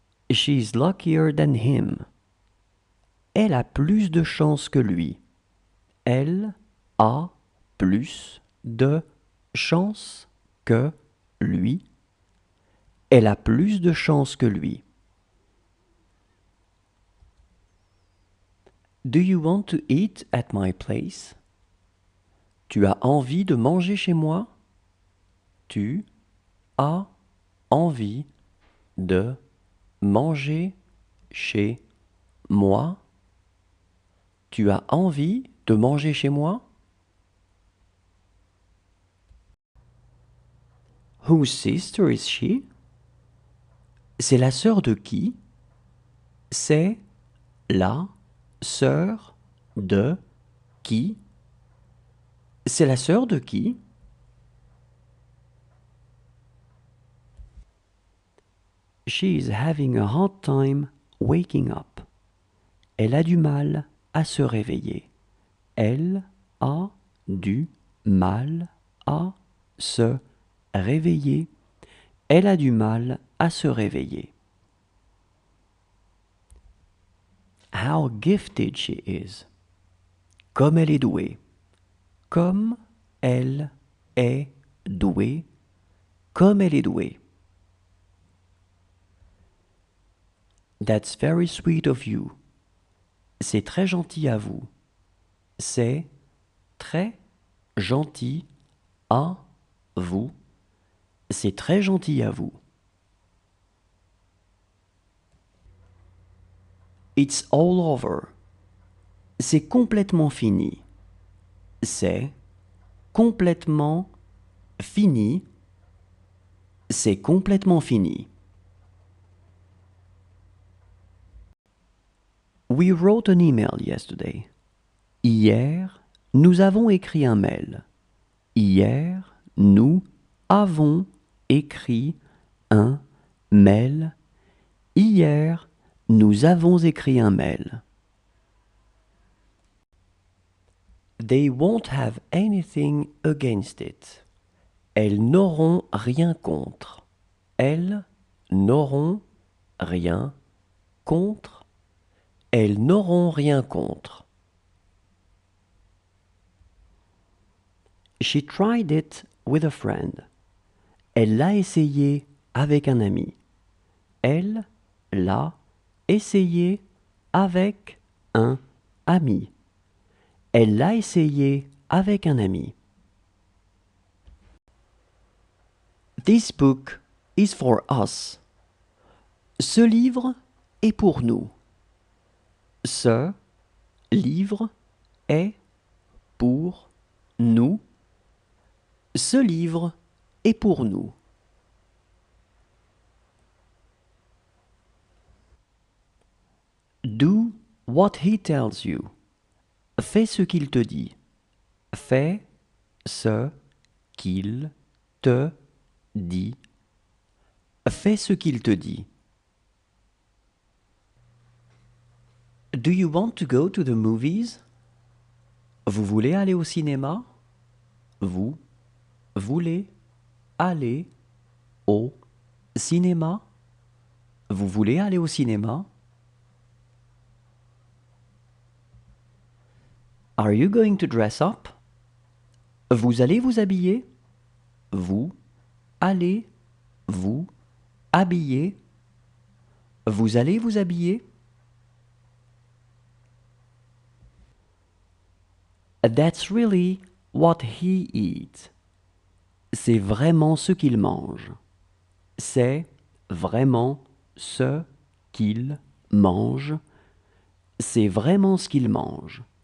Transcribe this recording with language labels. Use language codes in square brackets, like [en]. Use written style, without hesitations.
[en] She's luckier than him. [fr] Elle a plus de chance que lui. Elle a plus de chance que lui. Elle a plus de chance que lui. Do you want to eat at my place? Tu as envie de manger chez moi? Tu as envie de manger chez moi? Tu as envie de manger chez moi? [en] Whose sister is she? [fr] C'est la sœur de qui? C'est la sœur de qui? C'est la sœur de qui? [en] She is having a hard time waking up. [fr] Elle a du mal à se réveiller. Elle a du mal à se réveiller. Elle a du mal à se réveiller. [en] How gifted she is. [fr] Comme elle est douée. Comme elle est douée. Comme elle est douée. [en] That's very sweet of you. [fr] C'est très gentil à vous. C'est très gentil à vous. C'est très gentil à vous. [en] It's all over. [fr] C'est complètement fini. C'est complètement fini. C'est complètement fini. [en] We wrote an email yesterday. [fr] Hier, nous avons écrit un mail. Hier, nous avons écrit un mail. Hier, nous avons écrit un mail. [en] They won't have anything against it. [fr] Elles n'auront rien contre. Elles n'auront rien contre. Elles n'auront rien contre. [en] She tried it with a friend. [fr] Elle l'a essayé avec un ami. Elle l'a essayé avec un ami. Elle l'a essayé avec un ami. [en] This book is for us. [fr] Ce livre est pour nous. Ce livre est pour nous. Ce livre est pour nous. [en] Do what he tells you. [fr] Fais ce qu'il te dit. Fais ce qu'il te dit. Fais ce qu'il te dit. [en] Do you want to go to the movies? [fr] Vous voulez aller au cinéma? Vous voulez aller au cinéma? Vous voulez aller au cinéma? [en] Are you going to dress up? [fr] Vous allez vous habiller? vous, allez, vous, habiller. Vous allez vous habiller? [en] That's really what he eats. [fr] C'est vraiment ce qu'il mange. C'est vraiment ce qu'il mange. C'est vraiment ce qu'il mange.